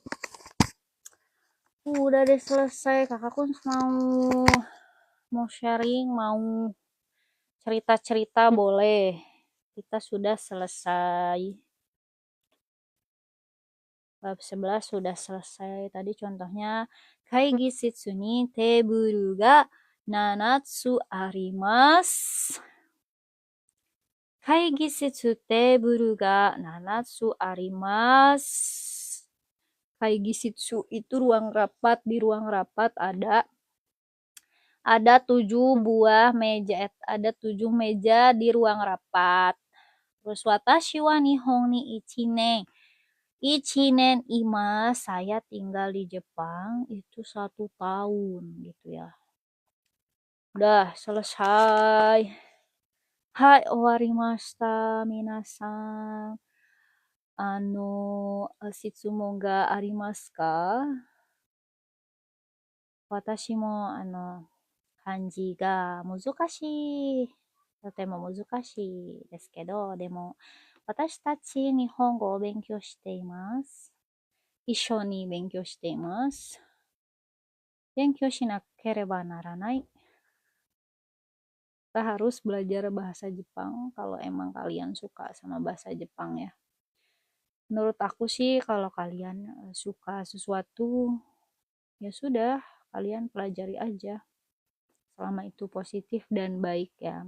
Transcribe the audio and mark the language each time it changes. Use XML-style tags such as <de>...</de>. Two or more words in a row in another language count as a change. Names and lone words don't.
<id>Udah deh selesai. Kakakku mau sharing, mau cerita-cerita boleh. Kita sudah selesai. Bab 11 sudah selesai. Tadi contohnya</id> <ja>会議室にテーブルが七つあります. 会議室テーブルが七つあります. 会議室</ja> <id>itu ruang rapat. Di ruang rapat ada 7 buah meja. Ada 7 meja di ruang rapat. Terus</id> <ja>私は日本に一年今,</ja> <id>saya tinggal di Jepang itu 1 tahun gitu ya. Udah selesai.</id> <ja>Hai, 終わりました皆さん. 質問がありますか? 私も漢字が難しい. とても難しいですけど、でも私たち日本語を勉強しています. 一緒に勉強しています。勉強しなければならない.</ja> <id>Kita harus belajar bahasa Jepang kalau emang kalian suka sama bahasa Jepang ya. Menurut aku sih kalau kalian suka sesuatu ya sudah kalian pelajari aja selama itu positif dan baik ya.</id>